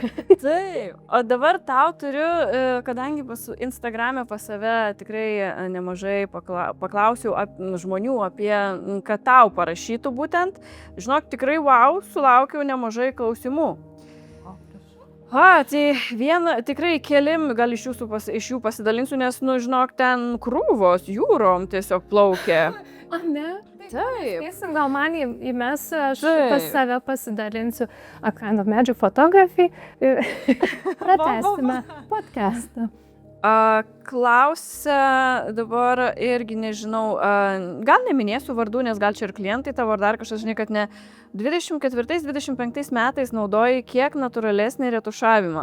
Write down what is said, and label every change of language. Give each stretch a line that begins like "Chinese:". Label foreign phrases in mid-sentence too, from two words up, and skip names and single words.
Lithuanian: Taip, o dabar tau turiu, kadangi Instagram'e pas save tikrai nemažai paklausiau žmonių apie, kad tau parašytų būtent, žinok, tikrai wow, sulaukiau nemažai klausimų. Tai tikrai kelim, gal iš jų pasidalinsiu, nes, žinok, ten krūvos jūrom tiesiog plaukia. Ne? Taip. Gal man įmes, aš pas save pasidalinsiu
English: a kind of magic photography.
Lithuanian: Pratęsime podcastą. Klausia dabar irgi nežinau, gal neminėsiu vardų, nes gal čia ir klientai tavo ar dar kažkas, žinai, kad ne 24-25 metais naudoji kiek natūralesnį retušavimą.